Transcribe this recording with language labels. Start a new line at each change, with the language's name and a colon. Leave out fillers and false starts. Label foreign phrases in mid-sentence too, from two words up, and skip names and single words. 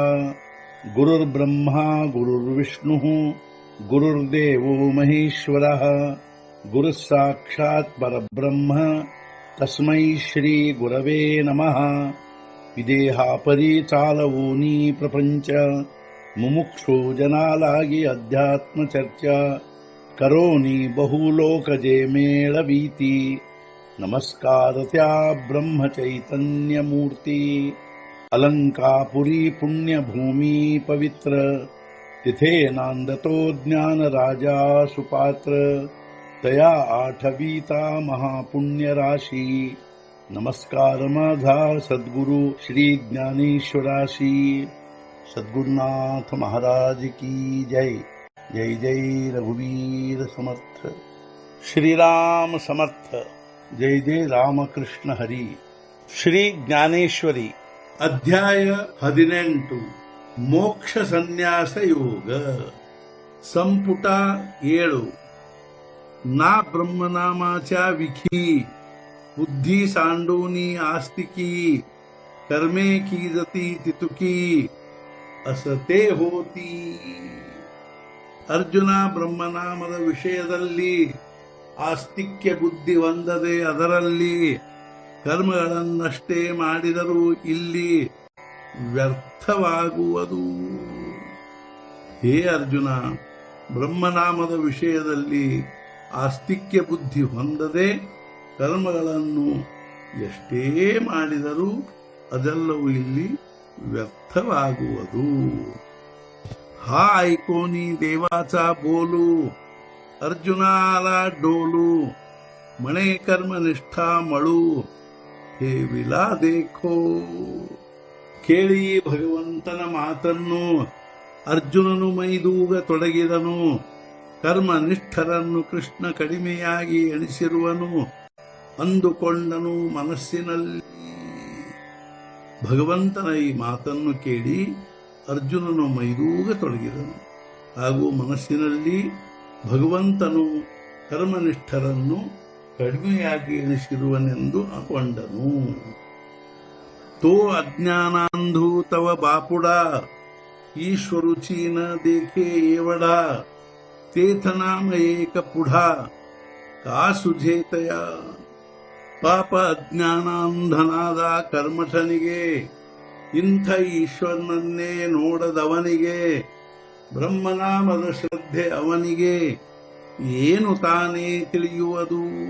Sanskrit: गुरुर्ब्रह्मा गुरुर्विष्णुः गुरुर्देवो महेश्वरः गुरुः साक्षात् परब्रह्म तस्मै श्री गुरवे नमः।
Marathi: विदेहापरि चालवूनी प्रपंच मुमुक्षु जनालागी अध्यात्म चर्चा करोनी बहुलोकजे मेळवीती। नमस्कार त्या ब्रह्म चैतन्य मूर्ती अलंकापुरी पुण्यभूमी पवित्र तिथे नांदतो ज्ञान राजा सुपात्र तया आठवीता महापुण्य राशी। नमस्कार माझा सद्गुरु श्री ज्ञानेश्वराशी। सद्गुरुनाथ महाराज की जय। जय जय रघुवीर समर्थ। श्रीराम समर्थ। जय जय रामकृष्ण हरी।
Kannada: ಶ್ರೀ ಜ್ಞಾನೇಶ್ವರಿ ಅಧ್ಯಾಯ 18 ಮೋಕ್ಷ ಸನ್ಯಾಸ ಯೋಗ ಸಂಪುಟ 7
Marathi: ना ब्रह्मनामाच्या विखी बुद्धी सांडोनी आस्तिकी कर्मे की जती तितुकी असते होती।
Kannada: ಅರ್ಜುನ ಬ್ರಹ್ಮನಾಮದ ವಿಷಯದಲ್ಲಿ ಆಸ್ತಿಕ್ಯ ಬುದ್ಧಿ ಹೊಂದದೆ ಅದರಲ್ಲಿ ಕರ್ಮಗಳನ್ನಷ್ಟೇ ಮಾಡಿದರೂ ಇಲ್ಲಿ ವ್ಯರ್ಥವಾಗುವುದು. ಹೇ ಅರ್ಜುನ, ಬ್ರಹ್ಮನಾಮದ ವಿಷಯದಲ್ಲಿ ಆಸ್ತಿಕ್ಯ ಬುದ್ಧಿ ಹೊಂದದೆ ಕರ್ಮಗಳನ್ನು ಎಷ್ಟೇ ಮಾಡಿದರೂ ಅದೆಲ್ಲವೂ ಇಲ್ಲಿ व्यर्थवागुवदु।
Marathi: हा ऐकोनी देवाचा बोलू अर्जुनाला डोलू मणे कर्मनिष्ठा मळू हे विला देखो।
Kannada: ಕೇಳಿ ಭಗವಂತನ ಮಾತನ್ನು ಅರ್ಜುನನು ಮೈದೂಗ ತೊಡಗಿದನು. ಕರ್ಮನಿಷ್ಠರನ್ನು ಕೃಷ್ಣ ಕಡಿಮೆಯಾಗಿ ಎಣಿಸಿರುವನು ಅಂದುಕೊಂಡನು ಮನಸ್ಸಿನಲ್ಲಿ. ಭಗವಂತನ ಈ ಮಾತನ್ನು ಕೇಳಿ ಅರ್ಜುನನು ಮೈದೂಗ ತೊಡಗಿದನು ಹಾಗೂ ಮನಸ್ಸಿನಲ್ಲಿ ಭಗವಂತನು ಕರ್ಮನಿಷ್ಠರನ್ನು ಕಡಿಮೆಯಾಗಿ ಎಣಿಸಿರುವನೆಂದು ಅಕೊಂಡನು.
Marathi: तो अज्ञानांधू तव बापुडा ईश्वरुची न देखे एवढा तेथ नाम एक पुढा का सुझेतया।
Kannada: ಪಾಪ ಅಜ್ಞಾನಾಂಧನಾದ ಕರ್ಮಠನಿಗೆ ಇಂಥ ಈಶ್ವರನನ್ನೇ ನೋಡದವನಿಗೆ ಬ್ರಹ್ಮನಾಮದ ಶ್ರದ್ಧೆ ಅವನಿಗೆ ಏನು ತಾನೇ ತಿಳಿಯುವುದು.